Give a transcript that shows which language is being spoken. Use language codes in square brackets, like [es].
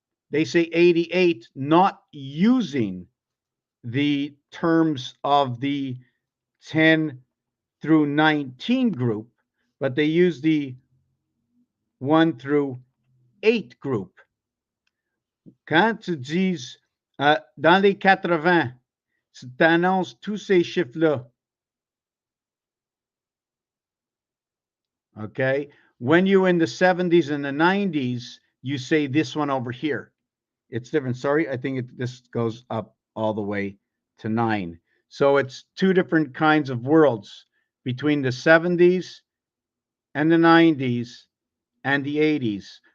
[en] They say 88 not using the terms of the 10 through 19 group, but they use the 1 through 8 group. [fr] Quand tu dis dans les 80, tu t'annonces tous ces chiffres-là. [en] Okay? When you're in the 70s and the 90s, you say this one over here. It's different. Sorry, I think this goes up all the way to 9. So it's two different kinds of worlds between the 70s and the 90s and the 80s.